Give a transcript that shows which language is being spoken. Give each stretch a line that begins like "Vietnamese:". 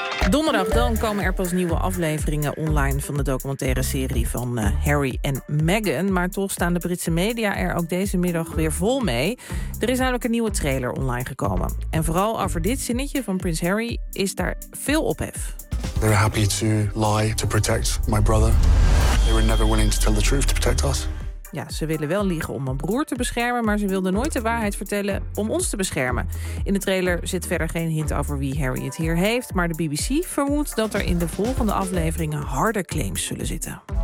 Dutch: Donderdag dan komen er pas nieuwe afleveringen online van de documentaire serie van Harry en Meghan. Maar toch staan de Britse media er ook deze middag weer vol mee. Er is namelijk een nieuwe trailer online gekomen. En vooral over dit zinnetje van Prins Harry is daar veel ophef.
English: They're happy to lie to protect my brother. They were never willing to tell the truth to protect us.
Dutch: Ja, ze willen wel liegen om een broer te beschermen, maar ze wilden nooit de waarheid vertellen om ons te beschermen. In de trailer zit verder geen hint over wie Harry het hier heeft, maar de BBC vermoedt dat er in de volgende afleveringen harde claims zullen zitten.